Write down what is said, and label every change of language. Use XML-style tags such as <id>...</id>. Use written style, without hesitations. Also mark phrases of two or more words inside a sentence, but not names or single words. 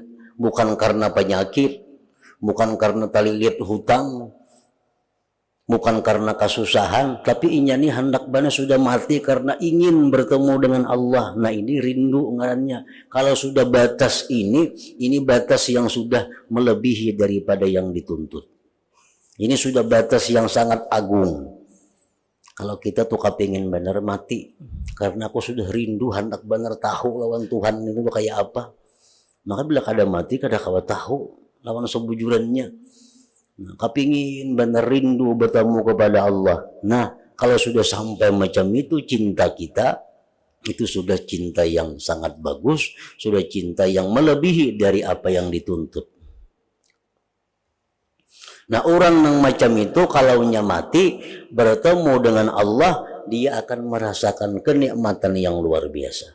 <bjn>Bukan karena penyakit, bukan karena tali liat hutang, bukan karena kesusahan, tapi inya ini hendak bana sudah mati karena ingin bertemu dengan Allah. Nah, ini rindu ngarannya. Kalau sudah batas ini batas yang sudah melebihi daripada yang dituntut.</bjn> <id>Ini sudah batas yang sangat agung.</id> <bjn>Kalau kita tuh kepingin benar mati karena aku sudah rindu hendak benar tahu lawan Tuhan itu kayak apa. Maka bila kada mati kada kawa tahu lawan sebujurannya. Nah,</bjn> <id>kepingin benar rindu bertemu kepada Allah. Nah, kalau sudah sampai macam itu cinta kita, itu sudah cinta yang sangat bagus, sudah cinta yang melebihi dari apa yang dituntut. Nah, orang yang macam itu kalau mati bertemu dengan Allah, dia akan merasakan kenikmatan yang luar biasa.</id>